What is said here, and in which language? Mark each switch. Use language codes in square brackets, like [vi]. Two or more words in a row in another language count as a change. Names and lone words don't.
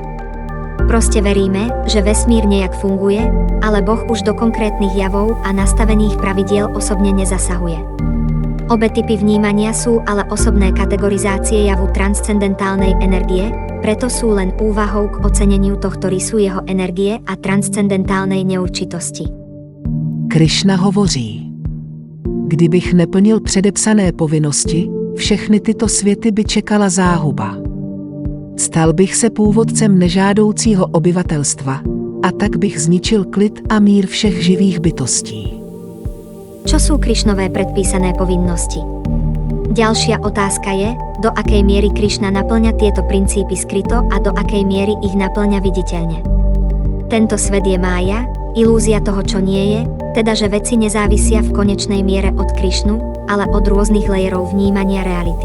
[sk] Proste veríme, že vesmír nejak funguje, ale Boh už do konkrétnych javov a nastavených pravidiel osobne nezasahuje. Obe typy vnímania sú ale osobné kategorizácie javu transcendentálnej energie, preto sú len úvahou k oceneniu tohto rysu jeho energie a transcendentálnej neurčitosti. [cs] Krišna hovoří: Kdybych neplnil předepsané povinnosti, všechny tyto světy by čekala záhuba. Stal bych se původcem nežádoucího obyvatelstva, a tak bych zničil klid a mír všech živých bytostí. [sk] Čo sú Krišnové predpísané povinnosti? Ďalšia otázka je, do akej miery Krišna naplňa tieto princípy skryto a do akej miery ich naplňa viditeľne. Tento svet je mája, ilúzia toho, čo nie je, teda že veci nezávisia v konečnej miere od Krišnu, ale od rôznych lejerov vnímania reality.